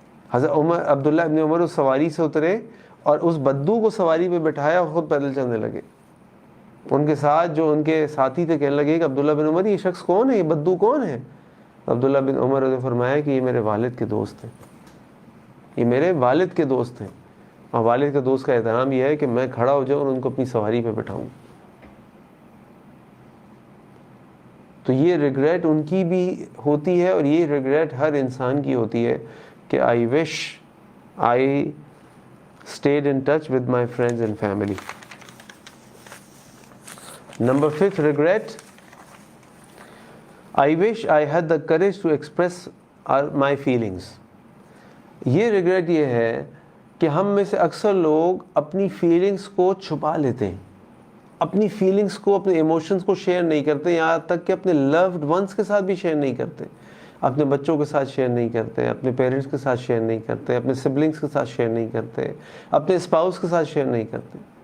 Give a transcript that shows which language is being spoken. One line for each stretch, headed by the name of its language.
Urdu: حضرت عبداللہ ابن عمر اس سواری سے اترے اور اس بدو کو سواری پہ بٹھایا اور خود پیدل چلنے لگے۔ ان کے ساتھ جو ان کے ساتھی تھے کہنے لگے کہ عبداللہ بن عمر یہ شخص کون ہے، یہ بدو کون ہے؟ عبداللہ بن عمر نے فرمایا کہ یہ میرے والد کے دوست ہیں، یہ میرے والد کے دوست ہیں، اور والد کے دوست کا احترام یہ ہے کہ میں کھڑا ہو جاؤں اور ان کو اپنی سواری پہ بٹھاؤں۔ تو یہ ریگریٹ ان کی بھی ہوتی ہے، اور یہ ریگریٹ ہر انسان کی ہوتی ہے کہ
English: I wish I stayed in touch with my friends and family. Number 5 regret, I wish I had the courage to express my feelings.
Urdu: یہ ریگریٹ یہ ہے کہ ہم میں سے اکثر لوگ اپنی فیلنگس کو چھپا لیتے ہیں، اپنی فیلنگس کو، اپنے ایموشنز کو شیئر نہیں کرتے، یہاں تک کہ اپنے لوڈ ونس کے ساتھ بھی شیئر نہیں کرتے، اپنے بچوں کے ساتھ شیئر نہیں کرتے، اپنے پیرنٹس کے ساتھ شیئر نہیں کرتے، اپنے سبلنگس کے ساتھ شیئر نہیں کرتے، اپنے اسپاؤس کے ساتھ شیئر نہیں کرتے۔